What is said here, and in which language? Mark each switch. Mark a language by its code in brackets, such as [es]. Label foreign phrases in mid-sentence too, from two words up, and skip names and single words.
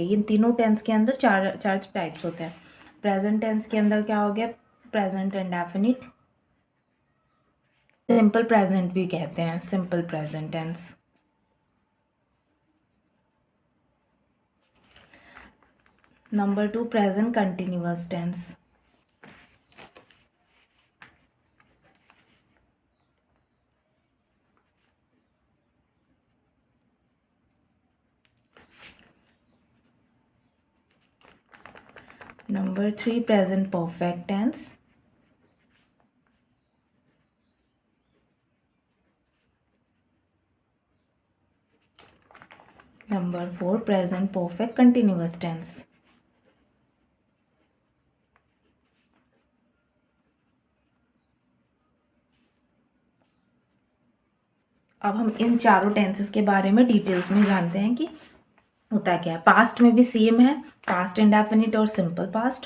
[hi] इन तीनों टेंस के अंदर चार टाइप्स होते हैं। [en] present tense [hi] के अंदर क्या हो गया? [en] present indefinite, simple present [hi] भी कहते हैं, [en] simple present tense. number 2 present continuous tense. Number 3 present perfect tense. Number 4 present perfect continuous tense. [hi] अब हम इन चारों टेंसेस के बारे में डिटेल्स में जानते हैं कि होता क्या है। पास्ट में भी सेम है, [en] past indefinite [hi] और [en] simple past.